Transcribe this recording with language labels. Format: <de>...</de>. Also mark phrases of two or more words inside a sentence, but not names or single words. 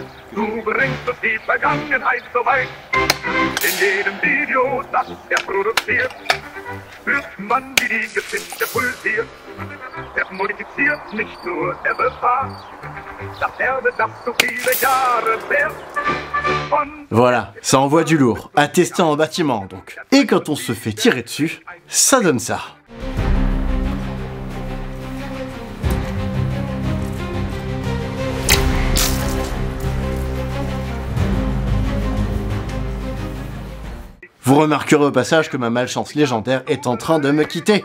<de>Du bringst uns die Vergangenheit so weit. In jedem Video, das er produziert, spürt man, wie die Geschichte pulsiert. Er modifiziert nicht nur, er befahrt das Erbe, das so viele Jahre währt.</de> <fr>Voilà, ça envoie du lourd, à tester en bâtiment donc. Et quand on se fait tirer dessus, ça donne ça. Vous remarquerez au passage que ma malchance légendaire est en train de me quitter.</fr>